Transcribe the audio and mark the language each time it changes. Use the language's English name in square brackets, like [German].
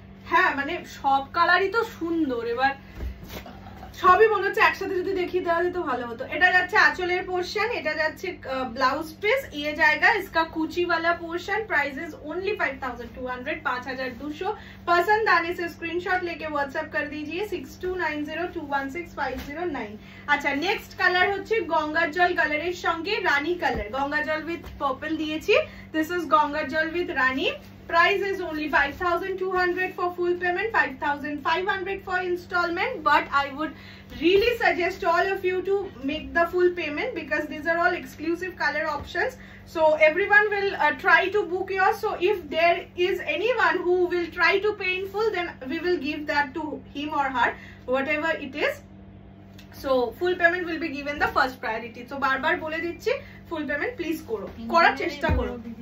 [Bangla] হ্যাঁ মানে সব কালারই তো সুন্দর, এবার সবই মনে হচ্ছে একসাথে যদি দেখি তাহলে তো ভালো হতো। এটা যাচ্ছে আঁচলের পোর্শন, এটা যাচ্ছে ब्लाउज पीस, [Hindi] ये जाएगा इसका कुची वाला पोर्शन। [English] Price is only 5200, 5200। [Hindi] पसंद आने से स्क्रीनशॉट लेके व्हाट्सएप कर दीजिए 6290216509। [Bangla] अच्छा, नेक्स्ट कलर হচ্ছে গঙ্গার জল কালারের সঙ্গে রানী কালার, গঙ্গা জল উইথ পার্পল দিয়েছি। [English] This is Ganga jal with Rani. Price is only 5200 for full payment, 5500 for installment. But I would really suggest all of you to make the full payment because these are all exclusive color options. So everyone will try to book yours. So if there is anyone who will try to pay in full, then we will give that to him or her, whatever it is. So full payment will be given the first priority. [Bangla] So बार-बार बोले दीजिए full payment please करो, करार चेष्टा करो।